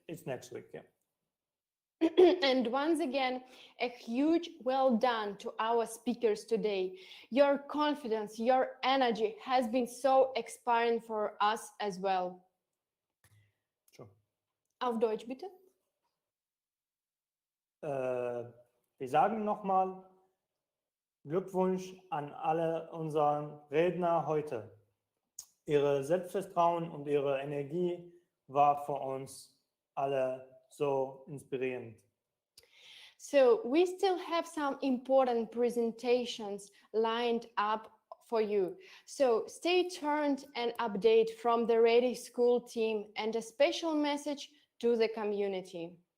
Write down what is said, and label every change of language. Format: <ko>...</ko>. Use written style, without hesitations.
<en>It's next week, yeah. And once again, a huge well done to our speakers today. Your confidence, your energy has been so inspiring for us as well. Sure.</en> <de>Auf Deutsch bitte. Wir sagen nochmal Glückwunsch an alle unseren Redner heute. Ihre Selbstvertrauen und ihre Energie war für uns alle so inspirierend.</de> <en>So we still have some important presentations lined up for you. So stay tuned and update from the ReDI School team and a special message to the community.</en>